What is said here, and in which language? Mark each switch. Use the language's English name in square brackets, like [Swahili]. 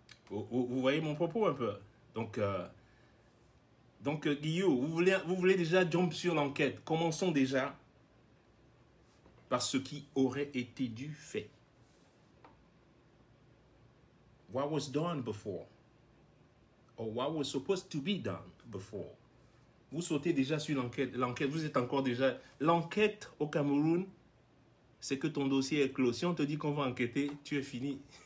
[French] Vous voyez mon propos un peu? Donc Guillaume, vous voulez déjà jump sur l'enquête. Commençons déjà par ce qui aurait été dû fait. [English] What was done before? Or what was supposed to be done before? [French] Vous sautez déjà sur l'enquête. Vous êtes encore déjà... L'enquête au Cameroun c'est que ton dossier est clos. Si on te dit qu'on va enquêter, tu es fini.